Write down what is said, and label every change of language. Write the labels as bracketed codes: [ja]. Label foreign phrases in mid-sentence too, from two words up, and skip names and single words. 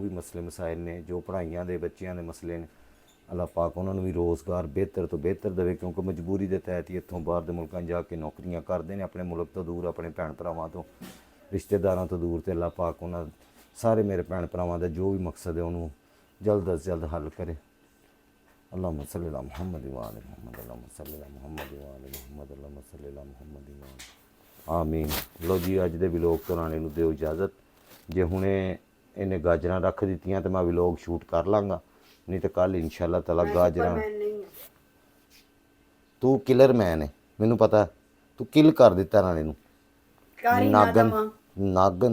[pa] ਵੀ ਮਸਲੇ ਮਸਾਇਲ ਨੇ ਜੋ ਪੜ੍ਹਾਈਆਂ ਦੇ ਬੱਚਿਆਂ ਦੇ ਮਸਲੇ ਨੇ ਅੱਲਾਹ ਪਾਕ ਉਹਨਾਂ ਨੂੰ ਵੀ ਰੋਜ਼ਗਾਰ ਬਿਹਤਰ ਤੋਂ ਬਿਹਤਰ ਦੇਵੇ ਕਿਉਂਕਿ ਮਜਬੂਰੀ ਦੇ ਤਹਿਤ ਹੀ ਇੱਥੋਂ ਬਾਹਰ ਦੇ ਮੁਲਕਾਂ 'ਚ ਜਾ ਕੇ ਨੌਕਰੀਆਂ ਕਰਦੇ ਨੇ ਆਪਣੇ ਮੁਲਕ ਤੋਂ ਦੂਰ ਆਪਣੇ ਭੈਣ ਭਰਾਵਾਂ ਤੋਂ ਰਿਸ਼ਤੇਦਾਰਾਂ ਤੋਂ ਦੂਰ ਤੇ ਅੱਲਾਹ ਪਾਕ ਉਹਨਾਂ ਸਾਰੇ ਮੇਰੇ ਭੈਣ ਭਰਾਵਾਂ ਦਾ ਜੋ ਵੀ ਮਕਸਦ ਹੈ ਉਹਨੂੰ ਜਲਦ ਤੋਂ ਜਲਦ ਹੱਲ ਕਰੇ [ar] اللهم صل على محمد وآل محمد اللهم صل على محمد وآل محمد اللهم صل على محمد وآل [pa] ਆਮੀਨ। ਲੋ ਜੀ ਅੱਜ ਦੇ [en] vlog ਤੋਂ [pa] ਰਾਣੇ ਨੂੰ ਦਿਓ ਇਜਾਜ਼ਤ। ਜੇ ਹੁਣੇ ਇਹਨੇ ਗਾਜਰਾਂ ਰੱਖ ਦਿੱਤੀਆਂ ਤੇ ਮੈਂ [en] vlog shoot [pa] ਕਰ ਲਾਂਗਾ, ਨਹੀਂ ਤਾਂ ਕੱਲ [ar] إن شاء الله تعالى [pa] ਗਾਜਰਾਂ। ਤੂੰ [en] killer man [pa] ਹੈ, ਮੈਨੂੰ ਪਤਾ। ਤੂੰ ਕਿਲ ਕਰ ਦਿੱਤਾ ਰਾਣੇ ਨੂੰ। ਨਾਗਨ ਨਾਗਨ